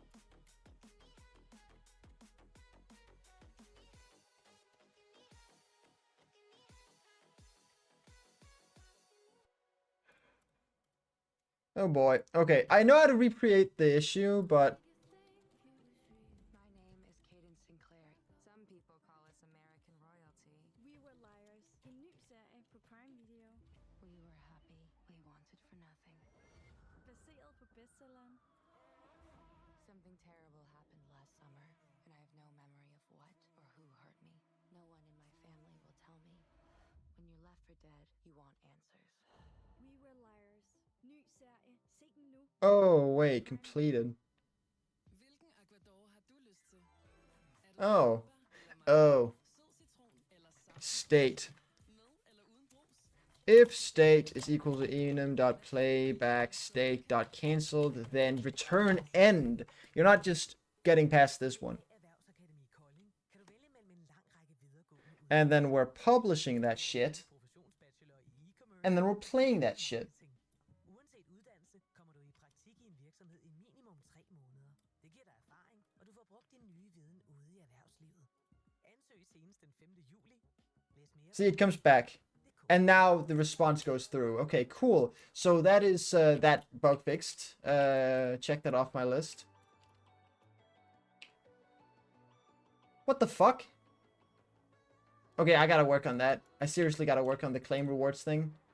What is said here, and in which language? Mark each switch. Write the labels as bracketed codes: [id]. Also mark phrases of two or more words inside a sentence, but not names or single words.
[en] Oh boy. Okay, I know how to recreate the issue, but... My name is Caden Sinclair. Some people call us American royalty. We were liars. [da] En ny serie på Prime Video. [en] We were happy. We wanted for nothing. [da] Baseret på bestselleren. [en] Something terrible happened last summer, and I have no memory of what or who hurt me. No one in my family will tell me. When you're left for dead, you want answers. We were liars. [da] Ny serie. Se den nu. [en] Oh, wait, completed. Oh. Oh. State. If state is equal to enum.playback state.cancelled, then return end. You're not just getting past this one. [da] Erhvervsakademi Kolding kan du vælge mellem en lang række videregående [en] And then we're publishing that shit. [da] professionsbachelor i e-commerce. [en] And then we're playing that shit. [da] Uanset uddannelse kommer du i praktik i en virksomhed i minimum 3 måneder. Det giver dig erfaring, og du får brugt din nye viden ude i erhvervslivet. Ansøg senest den 5. juli. Læs mere. [en] See, it comes back. And now the response goes through. Okay, cool. So that is that bug fixed. Check that off my list. What the fuck? Okay, I gotta work on that. I seriously gotta work on the claim rewards thing.